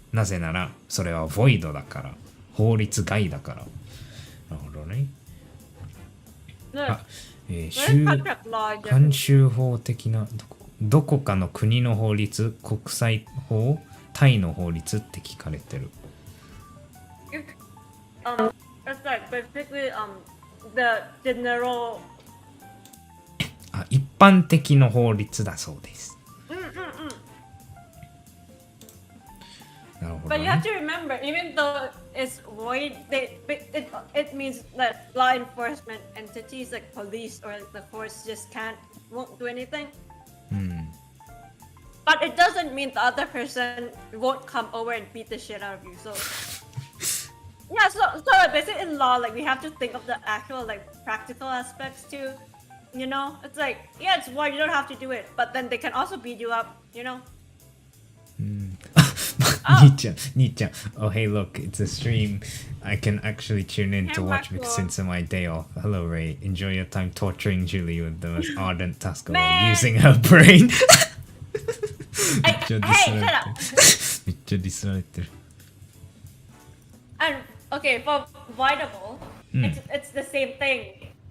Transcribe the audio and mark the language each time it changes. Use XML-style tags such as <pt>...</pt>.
<ja>なぜならそれはボイドだから、法律外だから。なるほどね。慣習法的などこかの国の法律、国際法、タイの法律って聞かれてる。</ja> <en>It's like basically the general</en> <ja>一般的の法律だそうです。</ja> <en>But you have to remember, even though it's void, it means that law enforcement entities like police or like the force just won't do anything. But it doesn't mean the other person won't come over and beat the shit out of you. So yeah, so basically in law, like we have to think of the actual like practical aspects too. You know, it's like yeah, it's void, you don't have to do it, but then they can also beat you up. You know.</en> <ja>兄ちゃん</ja> <en>Oh hey look, it's a stream. I can actually tune in to watch because since my day off. Hello Ray, enjoy your time torturing Julie with the most ardent task of using her brain.</en> <ja>めっちゃディスられてる。</ja> <en>And okay, for voidable, it's the same thing.</en>